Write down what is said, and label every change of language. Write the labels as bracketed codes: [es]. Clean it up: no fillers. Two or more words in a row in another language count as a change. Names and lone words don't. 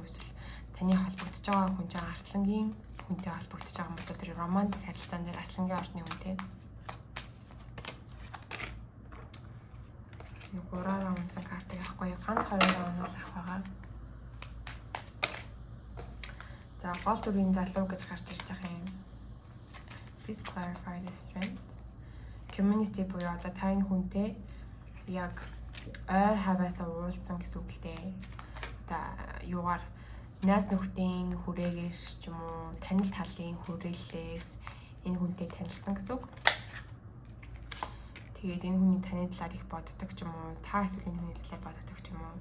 [mn] Эсвэл таны холбогдож байгаа хүн чинь Арслангийн хүнтэй холбогдож байгаа юм болов уу? Тэр романтик харилцаан дээр Арслангийн орчны хүнтэй. Нэг гураараа унсан картыг авахгүй ганц хоёроо унал авах байгаа. За гол дүрийн залуу гэж гарч ирж байгаа юм. [en] Please clarify the strength. [mn] Community буюу одоо таны хүнтэй яг ойр хаваасаа уулзсан гэсэн үг л дээ. Одоо юугаар найз нөхдийн хүрээгээр ч юм уу танил талын хүрээллээс энэ хүнтэй танилцсан гэсэн үг. Тэгээд энэ хүний таны талаар их боддог ч юм уу, та эсвэл энэ хүний талаар боддог ч юм уу.